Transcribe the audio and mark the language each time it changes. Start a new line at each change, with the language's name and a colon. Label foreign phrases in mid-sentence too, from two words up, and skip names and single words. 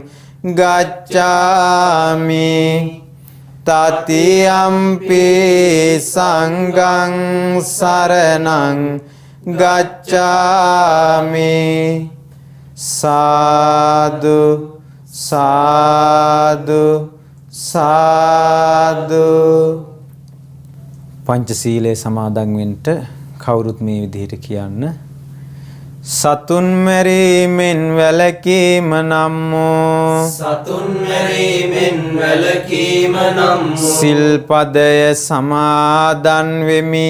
Pali: ගච්ඡාමි တတိယံ පි සංඝං සරණං
Sinhala: ගච්ඡාමි සාදු සාදු සාදු පංචශීලයේ සමාදන් වෙන්න කවුරුත් මේ විදිහට කියන්න සතුන් මැරීමෙන් වැළකීම නම් වූ සතුන් මැරීමෙන් වැළකීම නම් වූ සිල්පදය සමාදන් වෙමි